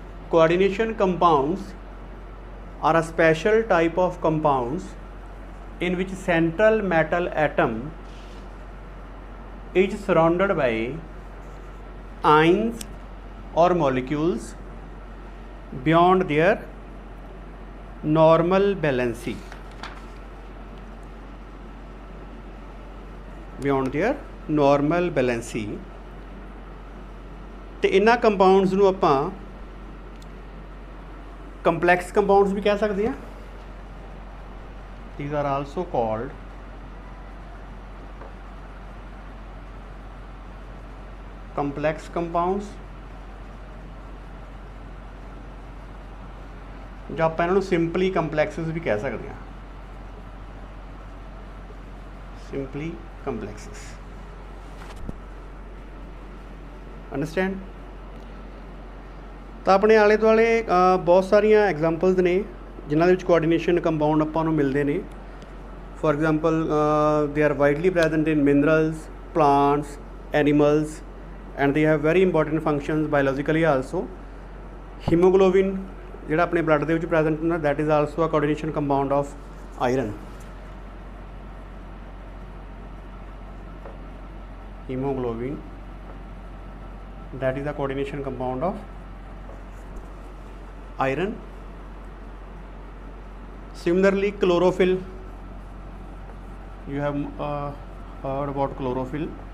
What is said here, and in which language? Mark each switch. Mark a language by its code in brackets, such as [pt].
[en] Coordination compounds are a special type of compounds in which central metal atom is surrounded by ions or molecules beyond their normal valency. Beyond their normal valency. [pa] ਤੇ ਇਹਨਾਂ compounds ਨੂੰ ਆਪਾਂ complex compounds [hi] भी कह सकते हैं. [en] These are also called complex compounds. [pa] ਜਾਂ ਆਪਾਂ ਇਹਨਾਂ ਨੂੰ simply complexes [hi] भी कह सकते हैं. [en] Simply complexes. Understand? [pa] ਤਾਂ ਆਪਣੇ ਆਲੇ ਦੁਆਲੇ ਬਹੁਤ ਸਾਰੀਆਂ ਐਗਜ਼ਾਮਪਲਸ ਨੇ ਜਿਨ੍ਹਾਂ ਦੇ ਵਿੱਚ ਕੋਆਰਡੀਨੇਸ਼ਨ ਕੰਪਾਊਂਡ ਆਪਾਂ ਨੂੰ ਮਿਲਦੇ ਨੇ. [en] For example they are widely present in minerals, plants, animals and they have very important functions biologically also. Hemoglobin [pa] ਜਿਹੜਾ ਆਪਣੇ ਬਲੱਡ ਦੇ ਵਿੱਚ ਪ੍ਰੈਜ਼ੈਂਟ ਹੁੰਦਾ [en] That is also a coordination compound of iron. Hemoglobin that is a coordination compound of iron. Similarly, chlorophyll, you have heard about chlorophyll.